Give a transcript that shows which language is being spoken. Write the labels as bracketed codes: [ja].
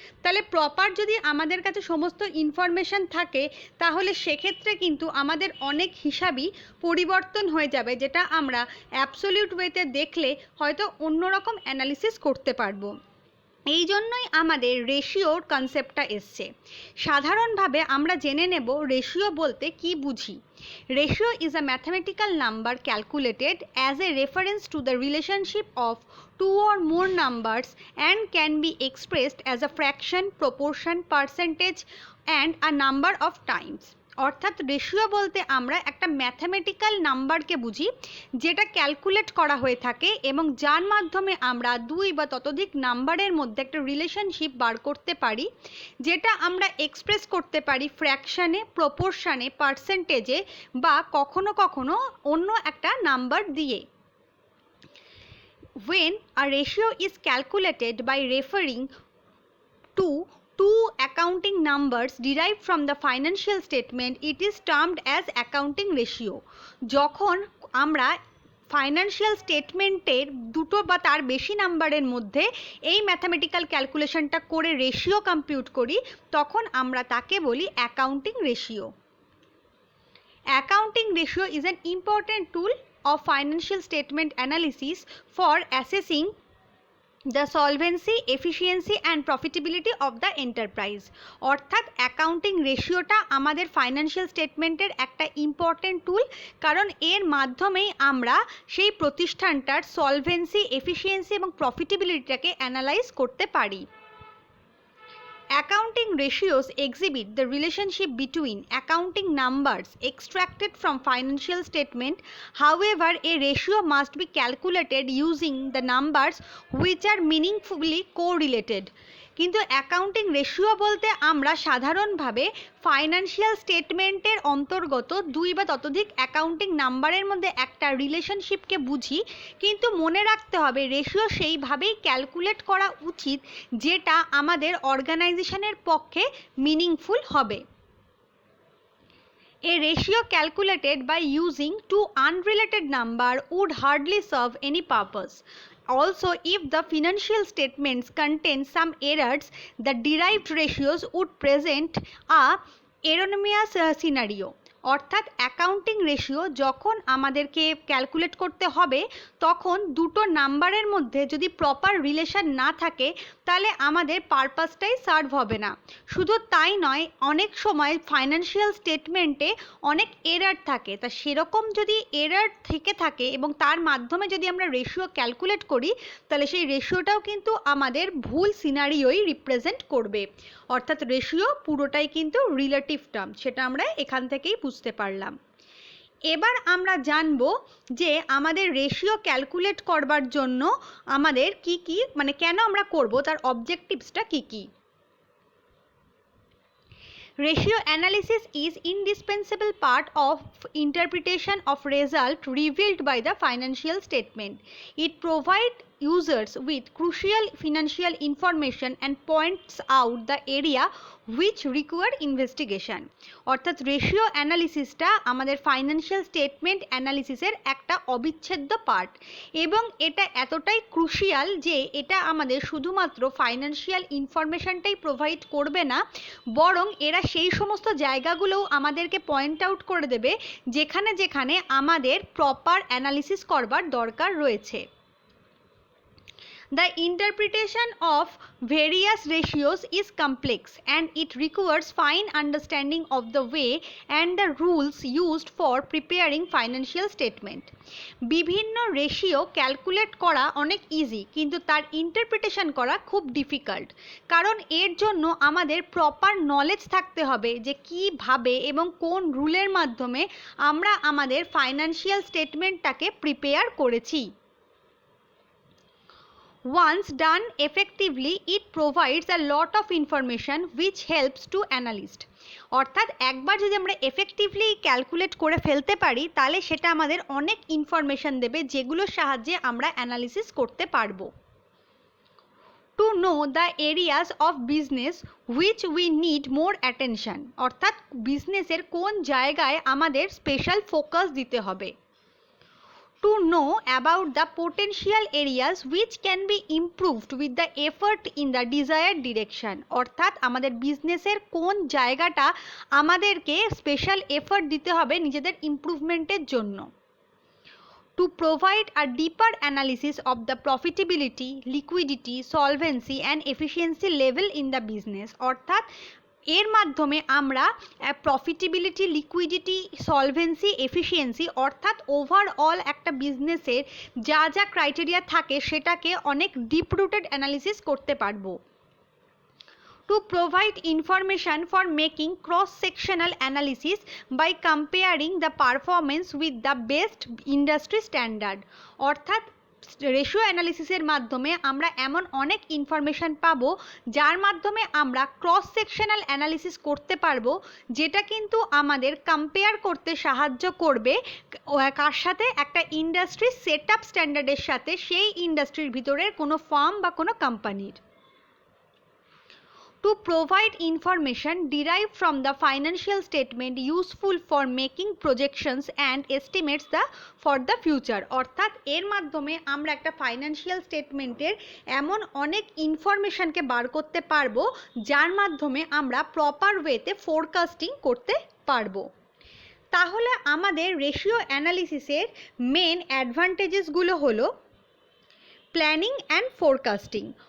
[bn] তাহলে প্রপার যদি আমাদের কাছে সমস্ত ইনফরমেশান থাকে তাহলে সেক্ষেত্রে কিন্তু আমাদের অনেক হিসাবই পরিবর্তন হয়ে যাবে, যেটা আমরা অ্যাবসলিউট ওয়েতে দেখলে হয়তো অন্যরকম অ্যানালিসিস করতে পারবো। এই জন্যই আমাদের রেশিওর কনসেপ্টটা এসছে। সাধারণভাবে আমরা জেনে নেব রেশিও বলতে কি বুঝি। [en] Ratio is a mathematical number calculated as a reference to the relationship of two or more numbers and can be expressed as a fraction, proportion, percentage and a number of times. [bn] অর্থাৎ ratio বলতে আমরা একটা mathematical নাম্বারকে বুঝি যেটা calculate করা হয়ে থাকে এবং যার মাধ্যমে আমরা দুই বা ততোধিক নাম্বারের মধ্যে একটা রিলেশনশিপ বার করতে পারি, যেটা আমরা এক্সপ্রেস করতে পারি ফ্র্যাকশানে, প্রপোর্শনে, পার্সেন্টেজে বা কখনো কখনো অন্য একটা নাম্বার দিয়ে। [en] When a ratio is calculated by referring to two accounting numbers derived from the financial statement, it is termed as accounting ratio. [bn] যখন আমরা ফাইন্যান্সিয়াল স্টেটমেন্টের দুটো বা তার বেশি নাম্বারের মধ্যে এই ম্যাথামেটিক্যাল ক্যালকুলেশনটা করে রেশিও কম্পিউট করি, তখন আমরা তাকে বলি accounting ratio. [en] Accounting ratio is an important tool of financial statement analysis for assessing the solvency, efficiency and profitability of the enterprise. [bn] অর্থাৎ অ্যাকাউন্টিং রেশিওটা আমাদের ফাইন্যান্সিয়াল স্টেটমেন্টের একটা ইম্পর্টেন্ট টুল, কারণ এর মাধ্যমেই আমরা সেই প্রতিষ্ঠানটার সলভেন্সি, এফিসিয়েন্সি এবং প্রফিটেবিলিটিটাকে অ্যানালাইজ করতে পারি। [en] Accounting ratios exhibit the relationship between accounting numbers extracted from financial statement. However, a ratio must be calculated using the numbers which are meaningfully correlated. [bn] কিন্তু অ্যাকাউন্টিং রেশিও বলতে আমরা সাধারণভাবে ফাইন্যান্সিয়াল স্টেটমেন্টের অন্তর্গত দুই বা ততোধিক অ্যাকাউন্টিং নাম্বারের মধ্যে একটা রিলেশনশিপকে বুঝি, কিন্তু মনে রাখতে হবে রেশিও সেইভাবেই ক্যালকুলেট করা উচিত যেটা আমাদের অর্গানাইজেশনের পক্ষে মিনিংফুল হবে। [en] A ratio calculated by using two unrelated numbers would hardly serve any purpose. Also, if the financial statements contain some errors, the derived ratios would present a erroneous scenario. [bn] অর্থাৎ accounting ratio যখন আমাদেরকে calculate করতে হবে, তখন দুটো নাম্বারের মধ্যে যদি প্রপার রিলেশন না থাকে তাহলে আমাদের পারপাসটাই সার্ভ হবে না। শুধু তাই নয়, অনেক সময় ফাইন্যান্সিয়াল স্টেটমেন্টে অনেক এরার থাকে, তা সেরকম যদি এরার থেকে থাকে এবং তার মাধ্যমে যদি আমরা রেশিও ক্যালকুলেট করি, তাহলে সেই রেশিওটাও কিন্তু আমাদের ভুল সিনারিওই রিপ্রেজেন্ট করবে। অর্থাৎ রেশিও পুরোটাই কিন্তু রিলেটিভ টার্ম, সেটা আমরা এখান থেকেই বুঝতে পারলাম। এবার আমরা জানব যে আমাদের রেশিও ক্যালকুলেট করবার জন্য আমাদের কি কি মানে কেন আমরা করব, তার অবজেক্টিভসটা কি কি। [en] Ratio analysis is indispensable part of interpretation of result revealed by the financial statement. It provides users with crucial financial information and points out the area which require investigation. [bn] অর্থাৎ রেশিও অ্যানালিসিসটা আমাদের ফাইন্যান্সিয়াল স্টেটমেন্ট অ্যানালিসিসের একটা অবিচ্ছেদ্য part, এবং এটা এতটাই crucial যে এটা আমাদের শুধুমাত্র ফাইন্যান্সিয়াল ইনফরমেশনটাই প্রোভাইড করবে না, বরং এরা সেই সমস্ত জায়গাগুলোও আমাদেরকে পয়েন্ট আউট করে দেবে যেখানে যেখানে আমাদের প্রপার অ্যানালিসিস করবার দরকার রয়েছে। [en] The interpretation of various ratios is complex and it requires fine understanding of the way and the rules used for preparing financial statement. [bn] বিভিন্ন রেশিও ক্যালকুলেট করা অনেক ইজি, কিন্তু তার ইন্টারপ্রিটেশন করা খুব ডিফিকাল্ট, কারণ এর জন্য আমাদের প্রপার নলেজ থাকতে হবে যে কিভাবে এবং কোন রুলের মাধ্যমে আমরা আমাদের ফাইন্যান্সিয়াল স্টেটমেন্টটাকে প্রিপেয়ার করেছি। [en] Once done effectively, it provides a lot of information which helps to analyst. [bn] অর্থাৎ একবার যদি আমরা এফেক্টিভলি ক্যালকুলেট করে ফেলতে পারি তাহলে সেটা আমাদের অনেক ইনফরমেশন দেবে যেগুলোর সাহায্যে আমরা অ্যানালিসিস করতে পারবো। [en] To know the areas of business which we need more attention, [bn] অর্থাৎ বিজনেসের কোন জায়গায় আমাদের স্পেশাল ফোকাস দিতে হবে। [en] To know about the potential areas which can be improved with the effort in the desired direction, [bn] অর্থাৎ আমাদের বিজনেসের কোন জায়গাটা আমাদেরকে স্পেশাল এফর্ট দিতে হবে নিজেদের ইমপ্রুভমেন্টের জন্য। [en] to provide a deeper analysis of the profitability, liquidity, solvency and efficiency level in the business। [bn] অর্থাৎ এর মাধ্যমে আমরা প্রফিটেবিলিটি, লিকুইডিটি, সলভেন্সি, এফিসিয়েন্সি অর্থাৎ ওভারঅল একটা বিজনেসের যা যা ক্রাইটেরিয়া থাকে সেটাকে অনেক ডিপ রুটেড অ্যানালিসিস করতে পারবো। [en] To provide information for making cross-sectional analysis by comparing the performance with the best industry standard। [bn] অর্থাৎ রেশিও অ্যানালিসিসের মাধ্যমে আমরা এমন অনেক ইনফরমেশন পাবো যার মাধ্যমে আমরা ক্রস সেকশনাল অ্যানালিসিস করতে পারবো, যেটা কিন্তু আমাদের কম্পেয়ার করতে সাহায্য করবে কার সাথে, একটা ইন্ডাস্ট্রি সেট আপ স্ট্যান্ডার্ডের সাথে, সেই ইন্ডাস্ট্রির ভিতরের কোনো ফার্ম বা কোনো কোম্পানির। [en] To provide information derived from the financial statement useful for making projections and estimates for the future। [bn] অর্থাৎ এর মাধ্যমে আমরা একটা ফাইন্যান্সিয়াল স্টেটমেন্টের এমন অনেক ইনফরমেশনকে বার করতে পারবো যার মাধ্যমে আমরা প্রপার ওয়েতে ফোরকাস্টিং করতে পারবো। তাহলে আমাদের রেশিও অ্যানালিসিসের মেন অ্যাডভান্টেজেসগুলো হলো প্ল্যানিং অ্যান্ড ফোরকাস্টিং।